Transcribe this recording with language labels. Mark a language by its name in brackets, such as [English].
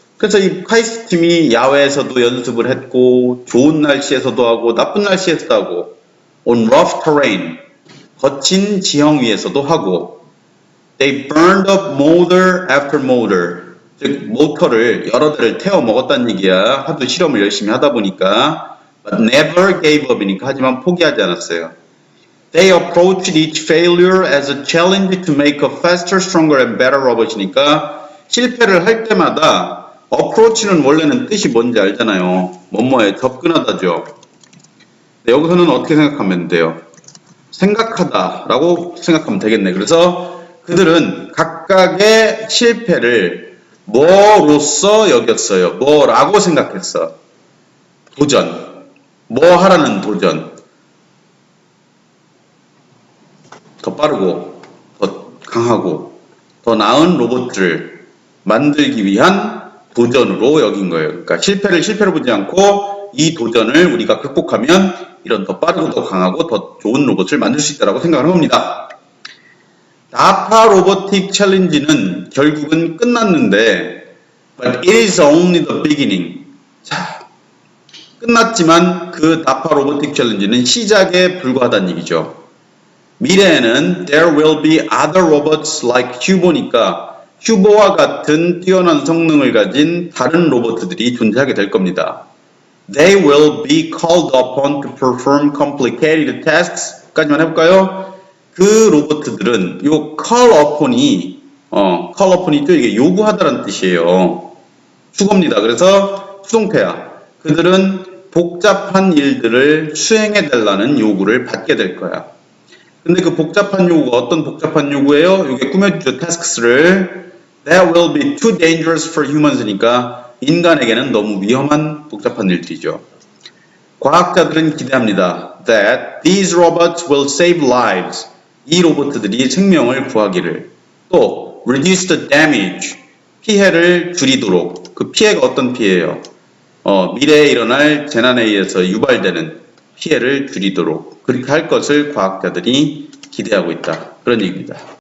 [Korean] 그래서 이 카이스트 팀이 야외에서도 연습을 했고 좋은 날씨에서도 하고 나쁜 날씨에서도 하고 [English] on rough terrain [Korean] 거친 지형 위에서도 하고 [English] they burned up motor after motor [Korean] 즉 모터를 여러 대를 태워 먹었다는 얘기야. 하도 실험을 열심히 하다 보니까 [English] but never gave up [Korean] 이니까 하지만 포기하지 않았어요. [English] They approached each failure as a challenge to make a faster, stronger, and better robot이니까 [Korean] 실패를 할 때마다 [English] approach는 [Korean] 원래는 뜻이 뭔지 알잖아요. 뭐뭐에 접근하다죠. 여기서는 어떻게 생각하면 돼요? 생각하다라고 생각하면 되겠네. 그래서 그들은 각각의 실패를 뭐로써 여겼어요? 뭐라고 생각했어? 도전. 뭐 하라는 도전. 더 빠르고, 더 강하고, 더 나은 로봇들을 만들기 위한 도전으로 여긴 거예요. 그러니까 실패를 실패로 보지 않고 이 도전을 우리가 극복하면 이런 더 빠르고 더 강하고 더 좋은 로봇을 만들 수 있다고 생각을 합니다. 다파 로보틱 챌린지는 결국은 끝났는데 [English] but it is only the beginning. [Korean] 자, 끝났지만 그 다파 로보틱 챌린지는 시작에 불과하다는 얘기죠. 미래에는 [English] there will be other robots like [Korean] 휴보니까 휴보와 같은 뛰어난 성능을 가진 다른 로봇들이 존재하게 될 겁니다. [English] They will be called upon to perform complicated tasks. [Korean] 까지만 해볼까요? 그 로봇들은 요 call upon이 또 이게 요구하다라는 뜻이에요. 수거입니다. 그래서 수동태야. 그들은 복잡한 일들을 수행해 달라는 요구를 받게 될 거야. 근데 그 복잡한 요구가 어떤 복잡한 요구예요? 이게 꾸며주죠. tasks를. [English] That will be too dangerous for humans니까 [Korean] 인간에게는 너무 위험한 복잡한 일들이죠. 과학자들은 기대합니다. [English] That these robots will save lives. [Korean] 이 로봇들이 생명을 구하기를. 또 [English] reduce the damage. [Korean] 피해를 줄이도록. 그 피해가 어떤 피해예요? 미래에 일어날 재난에 의해서 유발되는 피해를 줄이도록 그렇게 할 것을 과학자들이 기대하고 있다. 그런 얘기입니다.